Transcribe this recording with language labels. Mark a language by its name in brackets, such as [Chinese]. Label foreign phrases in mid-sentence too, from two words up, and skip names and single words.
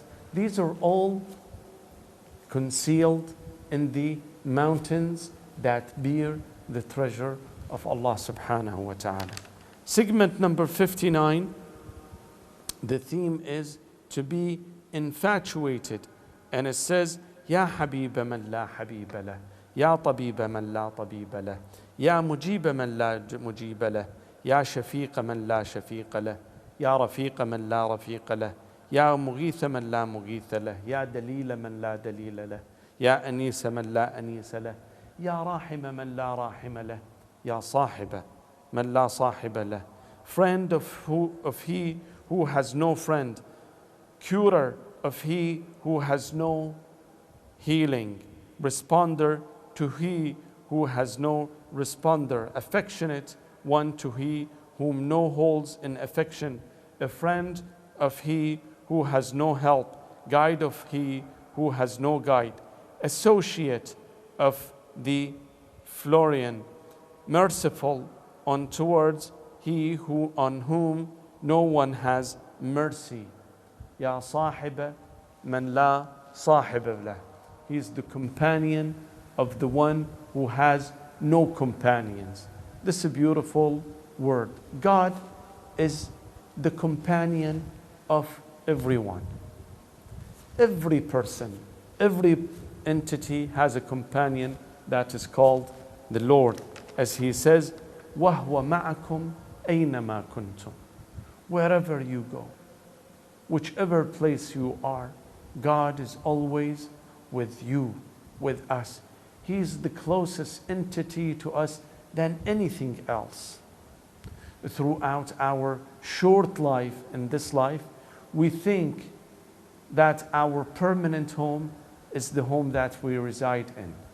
[English] These are all concealed in the mountains that bear the treasure of [Arabic] الله سبحانه وتعالى. [English] Segment number 59, the theme is to be infatuated. And it says, [Arabic] يا حبيب من لا حبيب له، يا طبيب من لا طبيب له، يا مجيب من لا مجيب له، يا شفيق من لا شفيق له، يا رفيق من لا رفيق له، يا مغيث من لا مغيث له، يا دليل من لا دليل له، يا أنيس من لا أنيس له، يا رحيم من لا رحيم له، يا صاحب من لا صاحب له. [English] Friend of he who has no friend, curer of he who has no healing, responder to he who has no responder, affectionate one to he whom no holds in affection, a friend of he who has no help, guide of he who has no guide, associate of the Florian, merciful on towards he who on whom no one has mercy. [Arabic] يا صاحب من لا صاحب له. [English] He is the companion of the one who has no companions. This is a beautiful word. God is the companion of everyone. Every person, every entity has a companion that is called the Lord. As He says, [Arabic] وَهُوَ مَعَكُمْ أَيْنَمَا كُنْتُمْ. [English] Wherever you go, whichever place you are, God is always with you, with us. He is the closest entity to us than anything else. Throughout our short life in this life, we think that our permanent home is the home that we reside in.